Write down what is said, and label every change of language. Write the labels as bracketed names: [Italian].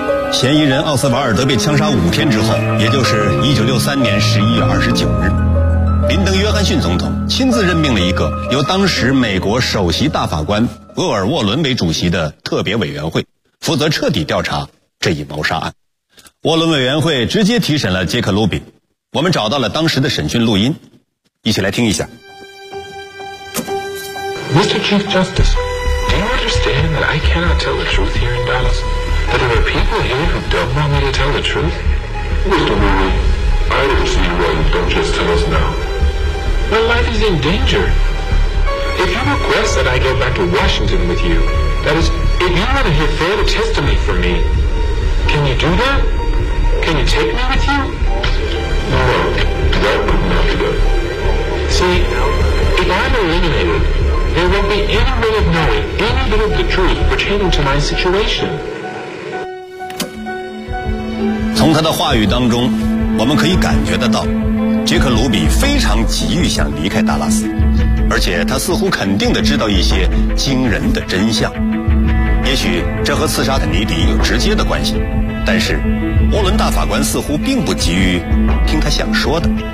[Chinese] 嫌疑人奥斯瓦尔德被枪杀5天之后，也就是1963年11月29日，林登·约翰逊总统亲自任命了一个由当时美国首席大法官厄尔·沃伦为主席的特别委员会，负责彻底调查这一谋杀案。沃伦委员会直接提审了杰克·卢比。我们找到了当时的审讯录音，一起来听一下。 [English] Mr. Chief Justice, do you understand that I cannot tell the truth here in Dallas? That there are people here who don't want me to tell the truth? Mr. Ruby, I don't see why you don't just tell us now. My life is in danger. If you request that I go back to Washington with you, that is, if you want to hear further testimony from me, can you do that? Can you take me with you? See, if I'm eliminated, there won't be any way of knowing any bit of the truth pertaining to my situation. [Chinese] 从他的话语当中，我们可以感觉得到，杰克·卢比非常急于想离开达拉斯，而且他似乎肯定地知道一些惊人的真相。也许这和刺杀肯尼迪有直接的关系，但是沃伦大法官似乎并不急于听他想说的，